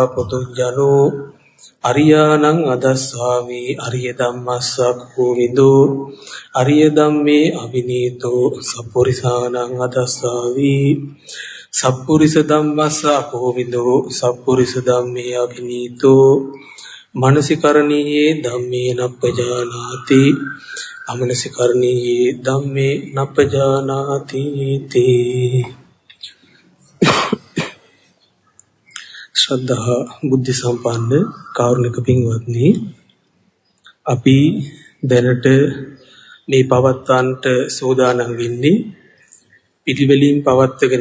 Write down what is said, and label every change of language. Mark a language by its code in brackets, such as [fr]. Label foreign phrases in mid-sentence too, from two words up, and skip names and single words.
[pi] පුදුජනෝ අරියාණං අදස්සාමි අරිය ධම්මස්සක්ඛෝ විදෝ අරිය ධම්මේ අවිනීතෝ සප්පුරිසානං අදස්සාවි සප්පුරිස ධම්මස්ස අපෝවිදෝ සප්පුරිස ධම්මේ අවිනීතෝ මනසිකරණීයේ ධම්මේ නප්පජානාති අමනසිකරණීයේ ධම්මේ නප්පජානාති තේ [si] ශ්‍රද්ධා බුද්ධ සම්පන්න කාරුණික පින්වත්නි අපි දැනට මේ පවත්වන්නට සෝදානම් වෙන්නේ පිළිවෙලින් පවත්වගෙන